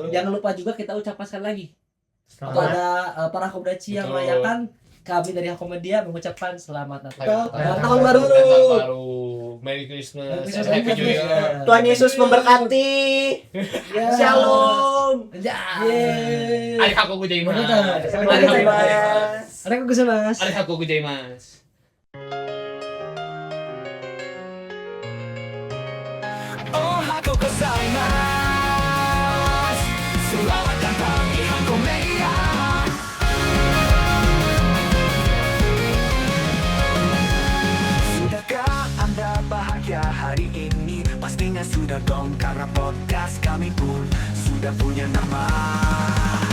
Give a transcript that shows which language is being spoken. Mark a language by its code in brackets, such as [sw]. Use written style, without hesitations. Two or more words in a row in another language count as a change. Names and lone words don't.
[id] Jangan lupa juga kita ucapkan sekali lagi Selamat. kepada para komunitas yang Betul. merayakan, kami dari Hakomedia mengucapkan selamat Natal. Selamat Tahun baru. Tahun baru. [en] Merry Christmas. Merry Christmas. Happy New Year. [id] Tuhan Yesus memberkati. Ya. Shalom. Ya. [ja] ありがとうございます. [id] Sampai jumpa. [ja] ありがとうございます. ありがとうございます. おはようございます. [id] Selamat datang di Hakomedia. Sudahkah Anda bahagia hari ini? Pastinya sudah dong, karena podcast kami pun sudah punya nama.